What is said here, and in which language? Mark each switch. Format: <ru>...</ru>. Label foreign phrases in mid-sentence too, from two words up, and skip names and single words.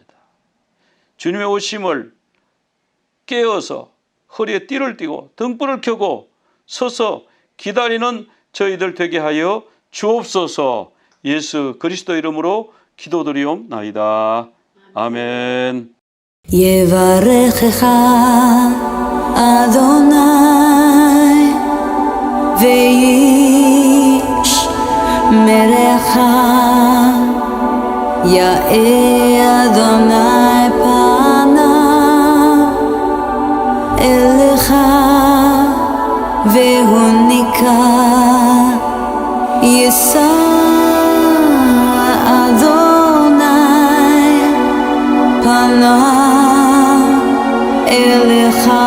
<ko>주님의 오심을 깨어서 허리에 띠를 띠고 등불을 켜고 서서 기다리는 저희들 되게 하여 주옵소서. 예수 그리스도 이름으로 기도드리옵나이다. 아멘.</ko> <he>יברכך אדוני וישמרך, יאר אדוני פניו אליך והוניקה, יישא אדוני פניו אליך</he>